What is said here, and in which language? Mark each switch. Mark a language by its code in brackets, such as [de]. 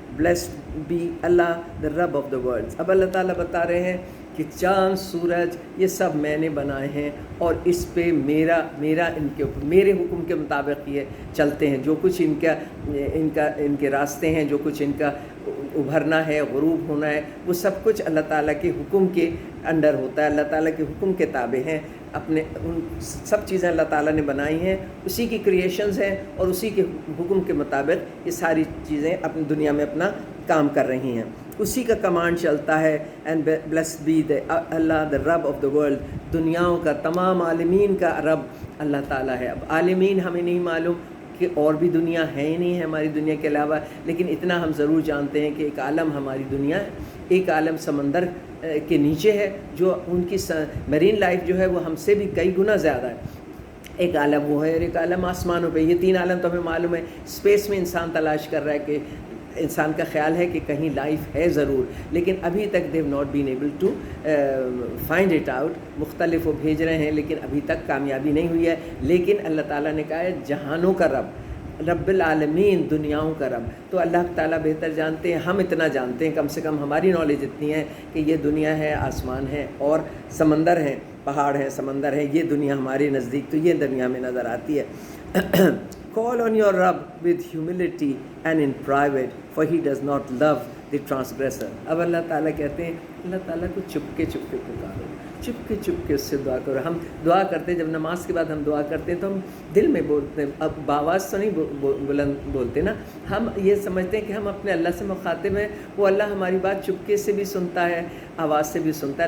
[en] Blessed be Allah, the Rabb of the worlds. [ur] اب اللہ تعالیٰ بتا رہے ہیں کہ چاند، سورج یہ سب میں نے بنائے ہیں، اور اس پہ میرا ان کے اوپر میرے حکم کے مطابق یہ چلتے ہیں. جو کچھ ان کے راستے ہیں، جو کچھ ان کا ابھرنا ہے، غروب ہونا ہے، وہ سب کچھ اللہ تعالیٰ کے حکم کے انڈر ہوتا ہے، اللہ تعالیٰ کے حکم کے تابع ہیں. اپنے ان سب چیزیں اللہ تعالیٰ نے بنائی ہیں، اسی کی کریشنز ہیں، اور اسی کے حکم کے مطابق یہ ساری چیزیں اپنی دنیا میں اپنا کام کر رہی ہیں. اسی کا کمانڈ چلتا ہے. [en] And blessed be Allah the رب of the world. [ur] دنیاؤں کا، تمام عالمین کا رب اللہ تعالیٰ ہے. اب عالمین ہمیں نہیں معلوم کہ اور بھی دنیا ہے ہی نہیں ہے ہماری دنیا کے علاوہ، لیکن اتنا ہم ضرور جانتے ہیں کہ ایک عالم ہماری دنیا ہے، ایک عالم سمندر کے نیچے ہے، جو ان کی میرین لائف جو ہے وہ ہم سے بھی کئی گنا زیادہ ہے. ایک عالم وہ ہے اور ایک عالم آسمانوں پہ. یہ 3 عالم تو ہمیں معلوم ہے. اسپیس میں انسان تلاش کر رہا ہے کہ انسان کا خیال ہے کہ کہیں لائف ہے ضرور، لیکن ابھی تک [en] They've not been able to find it out. [ur] مختلف وہ بھیج رہے ہیں لیکن ابھی تک کامیابی نہیں ہوئی ہے. لیکن اللہ تعالیٰ نے کہا ہے جہانوں کا رب العالمین، دنیاؤں کا رب. تو اللہ تعالیٰ بہتر جانتے ہیں، ہم اتنا جانتے ہیں، کم سے کم ہماری نالج اتنی ہے کہ یہ دنیا ہے، آسمان ہے اور سمندر ہیں، پہاڑ ہیں، سمندر ہے. یہ دنیا ہمارے نزدیک تو یہ دنیا میں نظر آتی ہے. [en] Call on your Rabb with humility and in private, for he does not love the transgressor. [ur] اب اللہ تعالیٰ کہتے ہیں اللہ تعالیٰ کو چپکے چپکے پکارو، چپکے چپکے اس سے دعا کرو. ہم دعا کرتے ہیں، جب نماز کے بعد ہم دعا کرتے ہیں تو ہم دل میں بولتے ہیں، اب باواز تو نہیں بلند بولتے نا. ہم یہ سمجھتے ہیں کہ ہم اپنے اللہ سے مخاطب ہیں، وہ اللہ ہماری بات چپکے سے بھی سنتا ہے، آواز سے بھی سنتا ہے.